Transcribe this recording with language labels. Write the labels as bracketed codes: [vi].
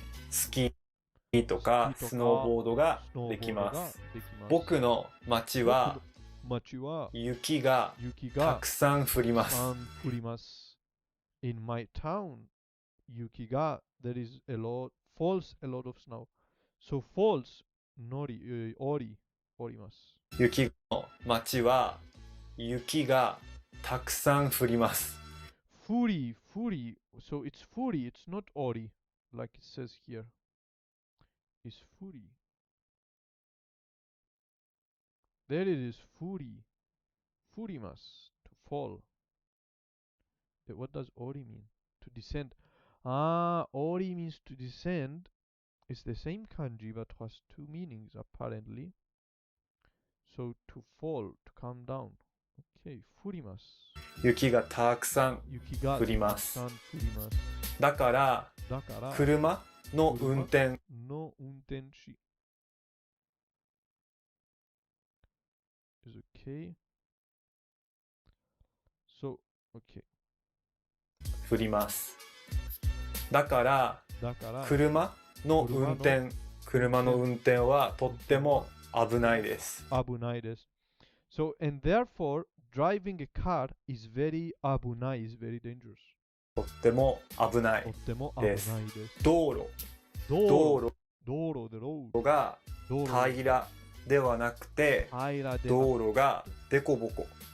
[ja] スキーとかスノーボードができます。僕の町は雪がたくさん降ります。 [en] In my town 雪が there is falls a lot of snow. So falls のり、おり [ja] おります。雪の町は雪がたくさん降ります。 [en] Furi, so it's Furi, it's not Ori, like it says here. It's Furi. There it is, Furi. Furimas, to fall. What does Ori mean? To descend. Ori means to descend. It's the same kanji but has two meanings apparently. So to fall, to come down. Okay, furimas. [ja] 雪がたくさん降ります。だから車の運転の運転士 [en] is okay. So, okay. [ja] 降ります。だから車の運転はとっても危ないです。危ないです。 [en] So, and therefore, driving a car is very 危ない is very dangerous. [ja] とっても危ないです。道路が平らではなくて、道路がデコボコ。